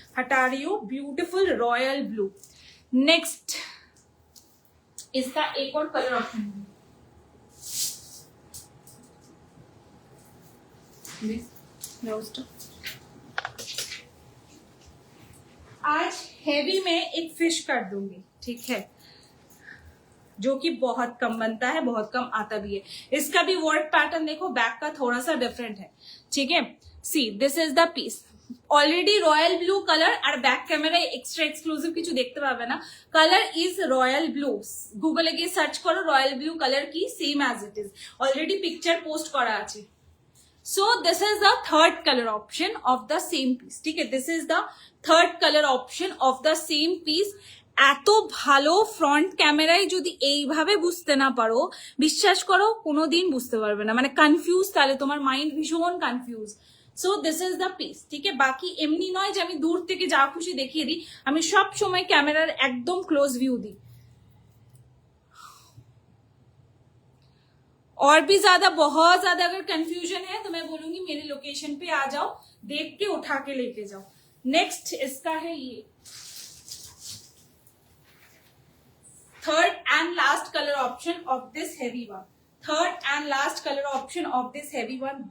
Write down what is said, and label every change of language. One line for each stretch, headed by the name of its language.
Hindi: हटा रही हूँ ब्यूटिफुल रॉयल ब्लू। नेक्स्ट इसका एक और कलर ऑप्शन आज हेवी में एक फिश कर दूंगी। ठीक है, जो कि बहुत कम बनता है, बहुत कम आता भी है। इसका भी वर्क पैटर्न देखो, बैक का थोड़ा सा डिफरेंट है। ठीक है,
English: see this is the piece,
Bangla: already royal blue colour, আর back ক্যামেরায় এক্সট্রা এক্সক্লুসিভ কিছু দেখতে পাবে না।
English: colour is royal blue,
Bangla: গুগলে গিয়ে সার্চ করো রয়্যাল ব্লু কালার কি,
English: same as it is,
Bangla: already picture post করা আছে।
English: So this is the third color option of the same piece,
Bangla: ঠিক আছে,
English: this is the third color option of the same piece।
Bangla: এত ভালো front ক্যামেরায় যদি এইভাবে বুঝতে না পারো, বিশ্বাস করো কোনোদিন বুঝতে পারবে না, মানে কনফিউজ, তাহলে তোমার মাইন্ড ভীষণ confuse.
English: so this is the piece,
Bangla: ঠিক আছে। বাকি এমনি নয় যে আমি দূর থেকে যা খুশি দেখিয়ে দিই, আমি সব সময় ক্যামেরার একদম ক্লোজ ভিউ দিই।
Hindi: और भी ज्यादा, बहुत ज्यादा अगर कंफ्यूजन है तो मैं बोलूंगी मेरे लोकेशन पे आ जाओ, देख के उठा के लेके जाओ। नेक्स्ट इसका है ये
English: third and last colour option of this heavy one,
Hindi: third and last colour option of this heavy one.